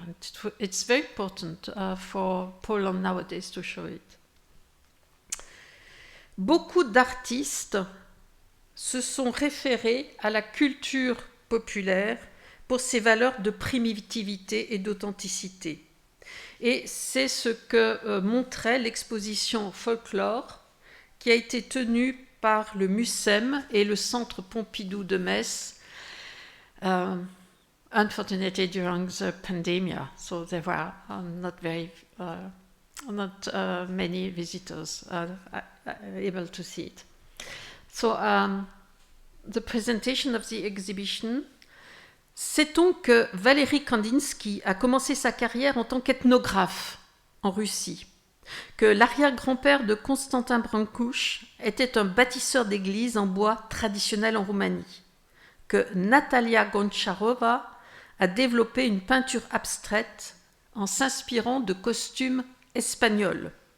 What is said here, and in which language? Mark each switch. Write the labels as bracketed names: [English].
[English] And it's very important for Poland nowadays to show it. [French] Beaucoup d'artistes se sont référés à la culture populaire pour ses valeurs de primitivité et d'authenticité. Et c'est ce que montrait l'exposition Folklore qui a été tenue par le MUSEM et le Centre Pompidou de Metz, [English] unfortunately during the pandemic, so there were not many visitors able to see it. So the presentation of the exhibition. [French] Sait-on que Valéry Kandinsky a commencé sa carrière en tant qu'ethnographe en Russie, que l'arrière-grand-père de Constantin Brâncuș était un bâtisseur d'églises en bois traditionnel en Roumanie, que Natalia Goncharova a développé une peinture abstraite en s'inspirant de costumes espagnols,